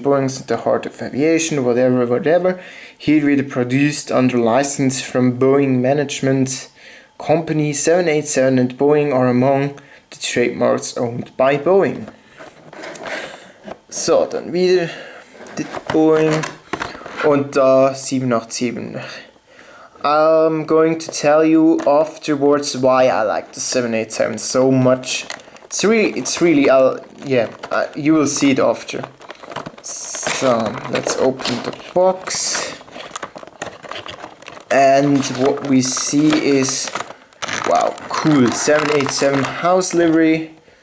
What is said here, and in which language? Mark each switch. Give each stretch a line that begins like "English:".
English: Boeing's at the heart of aviation, whatever. Here we produced under license from Boeing Management Company. 787 and Boeing are among the trademarks owned by Boeing.
German: So, dann wieder die Boeing und da 787.
English: I'm going to tell you afterwards why I like the 787 so much. It's really, you will see it after. So, let's open the box. And what we see is, wow, cool, 787 house livery.